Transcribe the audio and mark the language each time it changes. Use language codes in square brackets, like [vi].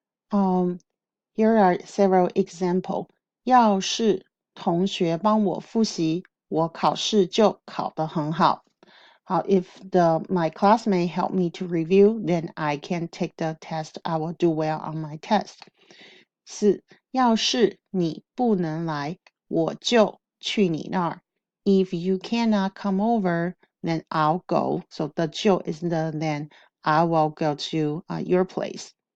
[en] Here are several examples. [zh] 要是同学帮我复习，我考试就考得很好. [en] If my classmate help me to review, then I can take the test. I will do well on my test. 4. [zh] 要是你不能来，我就去你那儿. [en] If you cannot come over, then I'll go. So the 就 is the then I will go to your place.